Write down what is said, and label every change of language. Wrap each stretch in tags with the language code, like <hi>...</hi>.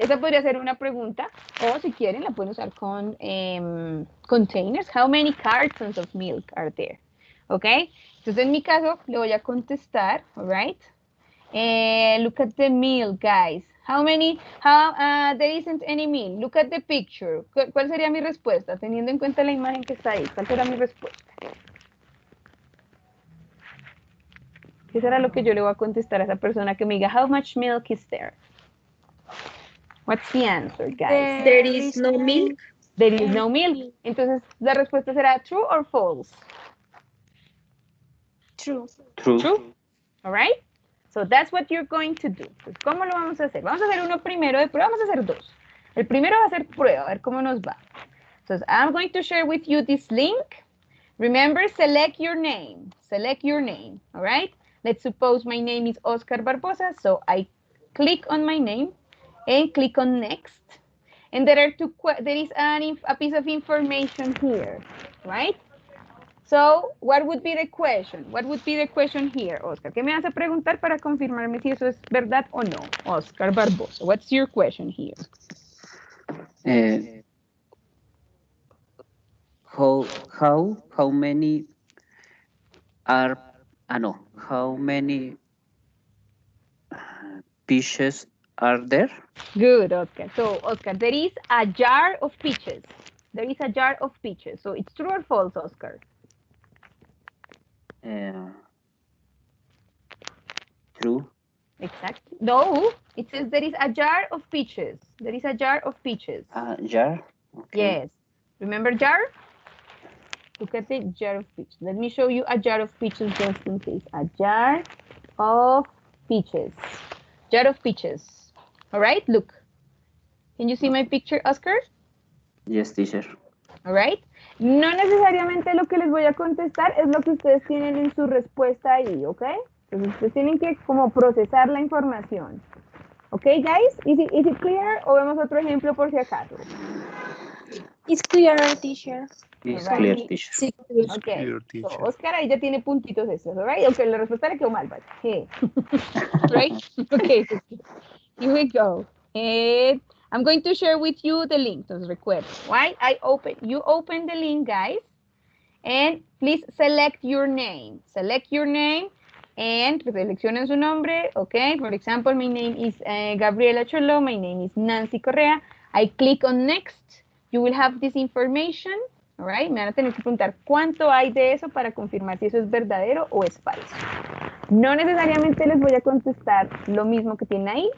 <es>Esa podría ser una pregunta. O si quieren, la pueden usar con containers.</es> <en>How many cartons of milk are there? Ok.</en> <es>Entonces, en mi caso, le voy a contestar.</es> <en>All right. Look at the milk, guys. There isn't any milk. Look at the picture.</en> <es>¿Cuál sería mi respuesta? Teniendo en cuenta la imagen que está ahí. ¿Cuál será mi respuesta? ¿Qué será lo que yo le voy a contestar a esa persona que me diga,</es> <en>how much milk is there? What's the answer, guys? There is no milk. There is no milk.</en> <es>Entonces, la respuesta será</es> <en>true or false? True. True. All right? So that's what you're going to do.</en> <es>Pues, ¿cómo lo vamos a hacer? Vamos a hacer uno primero de prueba, vamos a hacer dos. El primero va a ser prueba, a ver cómo nos va.</es> <en>So I'm going to share with you this link. Remember, select your name. Select your name, all right? Let's suppose my name is Oscar Barbosa, so I click on my name and click on next. And there is a piece of information here, right? So, what would be the question? What would be the question here, Oscar?</en> <es>¿Qué me vas a preguntar para confirmarme si eso es verdad o no?</es> <en>Oscar Barbosa, what's your question here? How many are how many peaches are there? Good, Oscar. So, Oscar, there is a jar of peaches. There is a jar of peaches. So, it's true or false, Oscar? True. Exactly. No, it says there is a jar of peaches. There is a jar of peaches. Jar? Okay. Yes. Remember jar? Look at the jar of peaches. Let me show you a jar of peaches just in case. A jar of peaches. Jar of peaches. All right, look. Can you see my picture, Oscar? Yes, teacher. All right.</en> <es>No necesariamente lo que les voy a contestar es lo que ustedes tienen en su respuesta ahí, ¿ok? Entonces ustedes tienen que como procesar la información. ¿Ok,</es> <en>guys? Is it clear?</en> <es>¿O vemos otro ejemplo por si acaso?</es> <en>It's clear, teacher. It's Alright. clear, teacher.</en> <es>Sí,</es> <en>Ok. Clear, So, teacher.</en> <es>Oscar ahí ya tiene puntitos estos,</es> <en>all right?</en> <es>Aunque la respuesta le quedó mal,</es> <en>but hey. Right? Okay. Here we go. And I'm going to share with you the link.</en> <es>Entonces, recuerden,</es> <en>right? You open the link, guys. And please select your name. Select your name and</en> <es>seleccionen su nombre.</es> <en>Okay. For example, my name is Gabriela Cholo. My name is Nancy Correa. I click on next. You will have this information. All right.</en> <es>Me van a tener que preguntar cuánto hay de eso para confirmar si eso es verdadero o es falso. No necesariamente les voy a contestar lo mismo que tienen ahí.</es>